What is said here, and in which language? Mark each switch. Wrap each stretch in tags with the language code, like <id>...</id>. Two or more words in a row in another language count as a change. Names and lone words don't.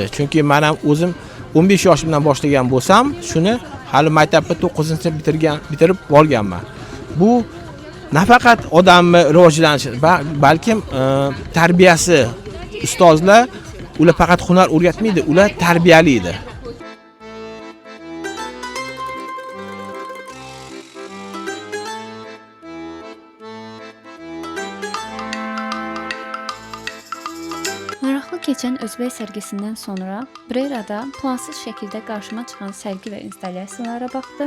<uz>Chunki men ham o'zim 15 yoshimdan boshlagan bo'lsam, shuni hali maktabda 9-sinf bitirib olganman. Bu nafaqat odamni rivojlanishi, balkim tarbiyasi. Ustozlar ular faqat hunar o'rgatmaydi, ular tarbiyalaydi.</uz> <az>Maraqlı keçən Özbək sərgisindən sonra Brerada plansız şəkildə qarşıma çıxan sərgi və installyasiyalara baxdım.</az>